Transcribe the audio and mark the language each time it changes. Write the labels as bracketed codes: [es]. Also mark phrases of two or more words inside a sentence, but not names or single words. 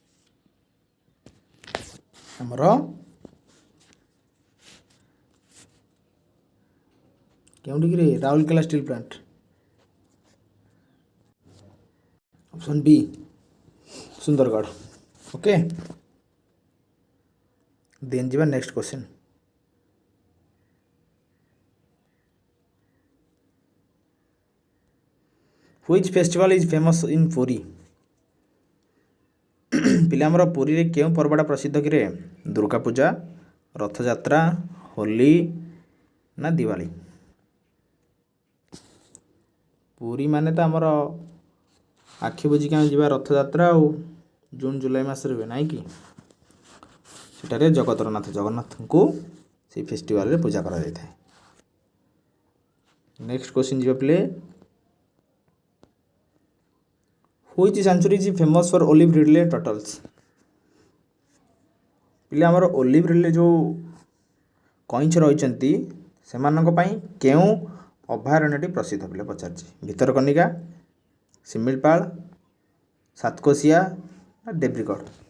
[or] आमर କେଉଁଠିକି ରେ? ରାଉରକେଲା ଷ୍ଟିଲ୍ ପ୍ଲାଣ୍ଟ। ଅପସନ୍ ବି ସୁନ୍ଦରଗଡ଼। [en] okay, then [or] ଯିବା [en] next question. Which festival is famous in Puri? [or] ପିଲା ଆମର ପୁରୀରେ କେଉଁ ପର୍ବଟା ପ୍ରସିଦ୍ଧ କିରେ? ଦୁର୍ଗା ପୂଜା, ରଥଯାତ୍ରା, ହୋଲି ନା ଦିୱାଳୀ? ପୁରୀ ମାନେ ତ ଆମର ଆଖି ବୁଜିକି ଆମେ ଯିବା ରଥଯାତ୍ରା ଆଉ ଜୁନ୍ ଜୁଲାଇ ମାସରେ ହୁଏ ନାହିଁ କି? ସେଠାରେ ଜଗନ୍ନାଥଙ୍କୁ ସେଇ ଫେଷ୍ଟିଭାଲରେ ପୂଜା କରାଯାଇଥାଏ। [en] next question [or] ଯିବା ପ୍ଲେ। [en] Which sanctuary is famous for olive ridley turtles? [or] ପିଲା ଆମର ଓଲିଭ୍ ରିଡ୍ଲେ ଯେଉଁ କଇଁଛ ରହିଛନ୍ତି ସେମାନଙ୍କ ପାଇଁ କେଉଁ ଅଭୟାରଣ୍ୟଟି ପ୍ରସିଦ୍ଧ ପିଲା ପଚାରିଛି? ଭିତରକନିକା, ଶିମିଳିପାଳ, ସାତକୋଶିଆ ନା ଦେବ୍ରିଗଡ଼?